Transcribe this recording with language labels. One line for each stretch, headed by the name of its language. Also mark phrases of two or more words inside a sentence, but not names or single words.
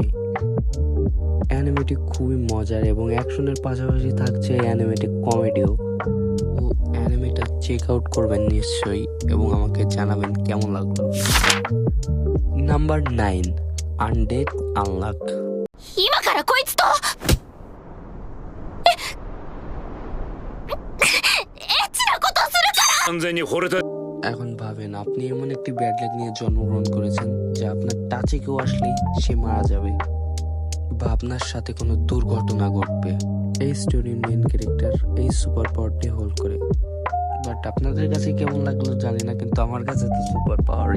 Bangla: অ্যানিমেটি খুবই মজার এবং অ্যাকশনের পাশাপাশি থাকছে অ্যানিমেটি কমেডিও। অ্যানিমেটা
English: check out
Bangla: করবেন নিশ্চয়ই এবং আমাকে জানাবেন কেমন লাগলো। নাম্বার 9, আনডেড আনলক।
Japanese: 今からこいつとエッチなことするから。完全に惚れた。
Bangla: এখন ভাবেন আপনি এমন একটি
English: bad luck
Bangla: নিয়ে জন্মগ্রহণ করেছেন যা আপনার টাচে কেউ আসলেই সে মারা যাবে বা আপনার সাথে কোনো দুর্ঘটনা ঘটবে। এই স্টোরির
English: main character
Bangla: এই
English: super power
Bangla: হোল্ড করে, বাট আপনাদের কাছে কেমন লাগলো জানি না, কিন্তু আমার কাছে তো
English: super power.